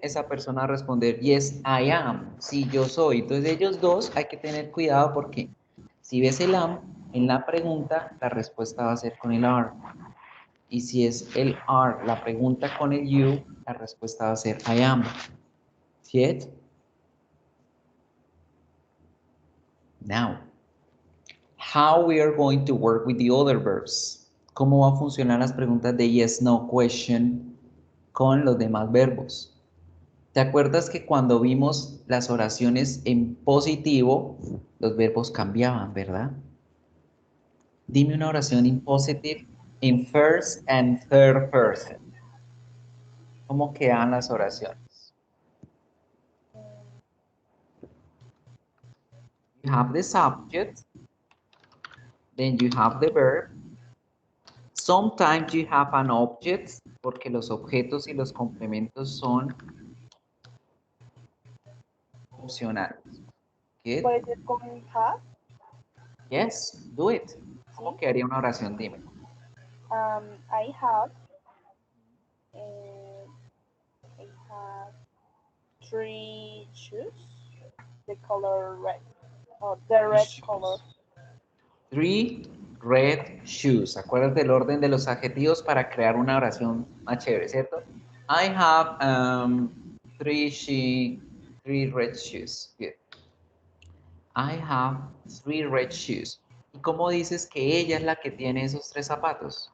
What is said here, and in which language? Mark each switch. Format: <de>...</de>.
<es>Esa persona va a responder,</es> <en>yes, I am.</en> <es>Sí, yo soy. Entonces ellos dos hay que tener cuidado porque si ves el am en la pregunta, la respuesta va a ser con el are. Y si es el are, la pregunta con el you, la respuesta va a ser I am. ¿Cierto?</es> <en>Now, how we are going to work with the other verbs.</en> <es>¿Cómo va a funcionar las preguntas de yes, no, question con los demás verbos? ¿Te acuerdas que cuando vimos las oraciones en positivo, los verbos cambiaban, verdad? Dime una oración en</es> <en>positive in first and third person.</en> <es>¿Cómo quedan las oraciones?</es> <en>You have the subject, then you have the verb. Sometimes you have an object,</en> <es>porque los objetos y los complementos son opcionales.</es> <en>Good?</en> <es>Puede ser con have.</es> <en>Yes, do it.</en> <es>¿Cómo ¿Sí? quedaría una oración? Dime.</es> <en>I have, uh, I have 3 shoes, the color red, or the red color. 3 red shoes.</en> <es>Acuérdate del orden de los adjetivos para crear una oración más chévere, ¿cierto?</es> <en>I have 3 red shoes. Good. I have 3 red shoes.</en> <es>¿Y cómo dices que ella es la que tiene esos 3 zapatos?</es>